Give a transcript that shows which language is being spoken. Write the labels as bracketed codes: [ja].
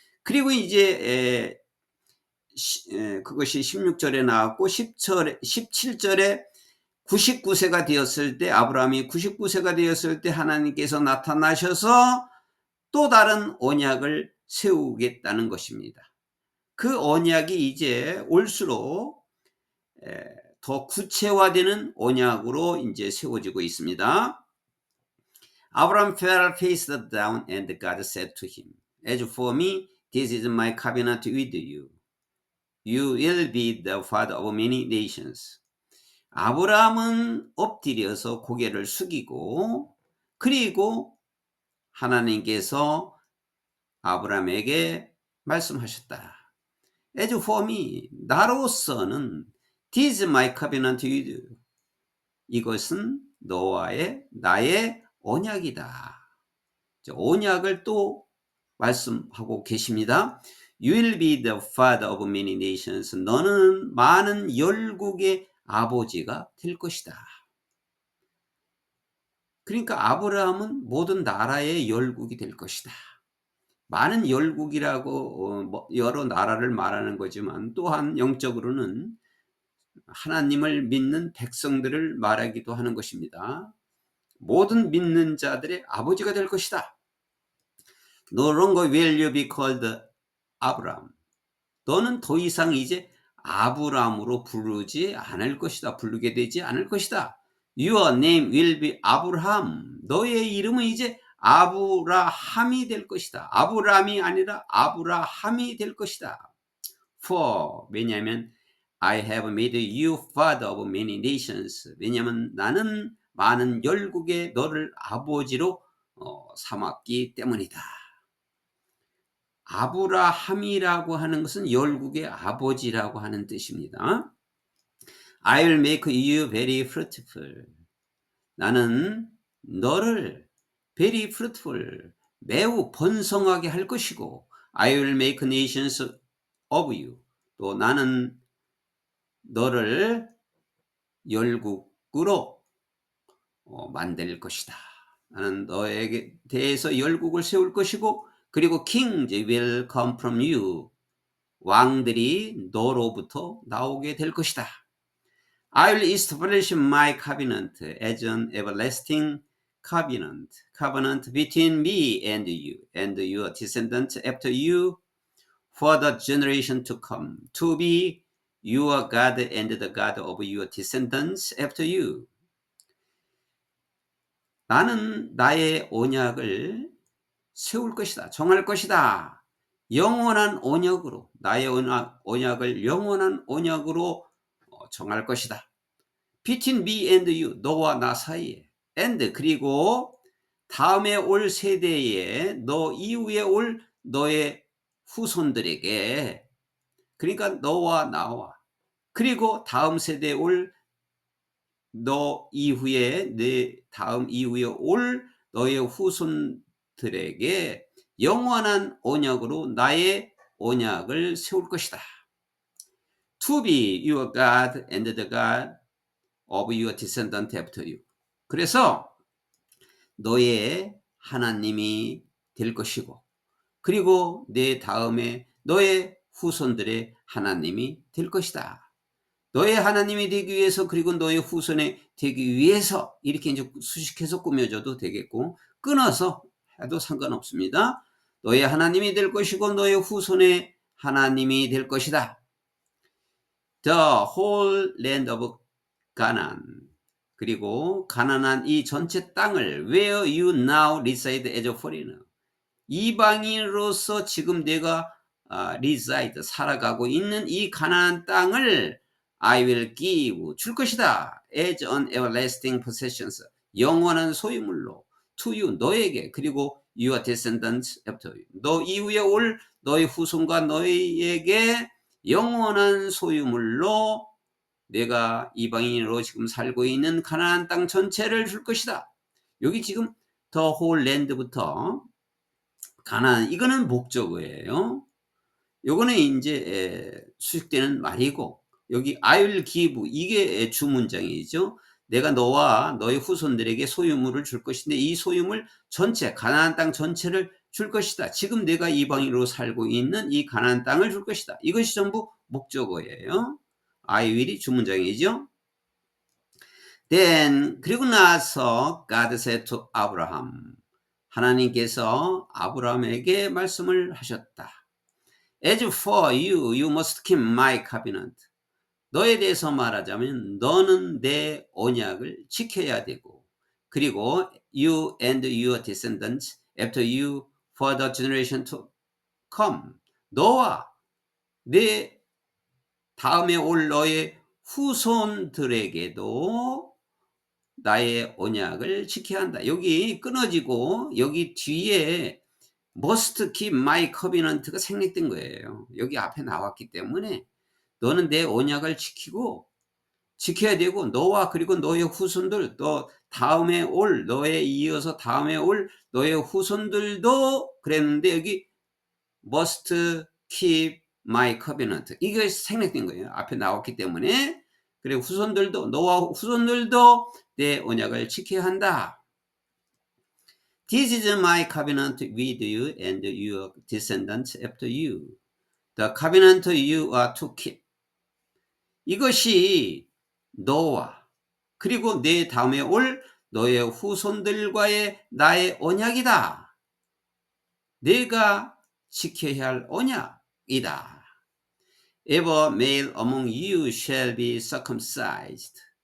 [ko] 그리고 이제 그것이 16절에 나왔고 17절에 99세가 되었을 때 아브라함이 99세가 되었을 때 하나님께서 나타나셔서 또 다른 언약을 세우겠다는 것입니다. 그 언약이 이제 올수록 더 구체화되는 언약으로 이제 세워지고 있습니다. [en] Abraham fell face down and God said to him, As for me, this is my covenant with you. You will be the father of many nations. [ko] 아브라함은 엎드려서 고개를 숙이고 그리고 하나님께서 아브라함에게 말씀하셨다. [en] As for me, [ko] 나로서는 [en] this is my covenant with you. [ko] 이것은 너와의 나의 언약이다. 언약을 또 말씀하고 계십니다. [en] You will be the father of many nations. [ko] 너는 많은 열국의 아버지가 될 것이다. 그러니까 아브라함은 모든 나라의 열국이 될 것이다. 많은 열국이라고 여러 나라를 말하는 거지만 또한 영적으로는 하나님을 믿는 백성들을 말하기도 하는 것입니다. 모든 믿는 자들의 아버지가 될 것이다. [en] No longer will you be called Abraham. [ko] 너는 더 이상 이제 아브라함으로 부르지 않을 것이다. 부르게 되지 않을 것이다. [en] Your name will be Abraham. [ko] 너의 이름은 이제 아브라함이 될 것이다. 아브라함이 아니라 아브라함이 될 것이다. [en] For [ko] 왜냐하면 [en] I have made you father of many nations. [ko] 왜냐하면 나는 많은 열국의 너를 아버지로 삼았기 때문이다. 아브라함이라고 하는 것은 열국의 아버지라고 하는 뜻입니다. [en] I will make you very fruitful. [ko] 나는 너를 [en] very fruitful, [ko] 매우 번성하게 할 것이고 [en] I will make nations of you. [ko] 또 나는 너를 열국으로 만들 것이다. 나는 너에게 대해서 열국을 세울 것이고 그리고 [en] kings will come from you. [ko] 왕들이 너로부터 나오게 될 것이다. [en] I will establish my covenant as an everlasting covenant between me and your descendants after you for the generation to come, to be your God and the God of your descendants after you. [ko] 나는 나의 언약을 세울 것이다. 정할 것이다. 영원한 언약으로 나의 언약을 영원한 언약으로 정할 것이다. [en] Between me and you, [ko] 너와 나 사이에. And 그리고 다음에 올 세대에 너 이후에 올 너의 후손들에게, 그러니까 너와 나와, 그리고 다음 세대에 올 너 이후에 내 다음 이후에 올 너의 후손들에게 영원한 언약으로 나의 언약을 세울 것이다. [en] To be your God and the God of your descendant after you. [ko] 그래서 너의 하나님이 될 것이고 그리고 내 다음에 너의 후손들의 하나님이 될 것이다. 너의 하나님이 되기 위해서 그리고 너의 후손이 되기 위해서 이렇게 이제 수식해서 꾸며줘도 되겠고 끊어서 해도 상관없습니다. 너의 하나님이 될 것이고 너의 후손의 하나님이 될 것이다. [en] The whole land of Canaan. [ko] 그리고 가나안 이 전체 땅을 [en] where you now reside as a foreigner. [ko] 이방인으로서 지금 내가 [en] reside [ko] 살아가고 있는 이 가나안 땅을 [en] I will give [ko] 줄 것이다. [en] as an everlasting possessions. [ko] 영원한 소유물로 [en] to you [ko] 너에게 그리고 [en] your descendants after you. [ko] 너 이후에 올 너의 후손과 너에게 영원한 소유물로 내가 이방인으로 지금 살고 있는 가나안 땅 전체를 줄 것이다. 여기 지금 더 홀랜드부터 가나안 이거는 목적어예요. 요거는 이제 수식되는 말이고 여기 [en] I will give [ko] 이게 주문장이죠. 내가 너와 너의 후손들에게 소유물을 줄 것인데 이 소유물 전체 가나안 땅 전체를 줄 것이다. 지금 내가 이방인으로 살고 있는 이 가나안 땅을 줄 것이다. 이것이 전부 목적어예요. [en] I will [ko] 이 주문장이죠. [en] Then [ko] 그리고 나서 [en] God said to Abraham. [ko] 하나님께서 아브라함에게 말씀을 하셨다. [en] As for you, you must keep my covenant. [ko] 너에 대해서 말하자면 너는 내 언약을 지켜야 되고 그리고 [en] you and your descendants after you for the generation to come. [ko] 너와 내 다음에 올 너의 후손들에게도 나의 언약을 지켜야 한다. 여기 끊어지고 여기 뒤에 [en] must keep my covenant가 [ko] 생략된 거예요. 여기 앞에 나왔기 때문에 너는 내 언약을 지켜야 되고 너와 그리고 너의 후손들 또 다음에 올 너에 이어서 다음에 올 너의 후손들도 그랬는데 여기 [en] must keep my covenant [ko] 이게 생략된 거예요. 앞에 나왔기 때문에. 그리고 후손들도 너와 후손들도 내 언약을 지켜야 한다. [en] This is my covenant with you and your descendants after you. The covenant you are to keep. [ko] 이것이 너와 그리고 내 다음에 올 너의 후손들과의 나의 언약이다. 내가 지켜야 할 언약이다. [en] Every male among you shall be circumcised.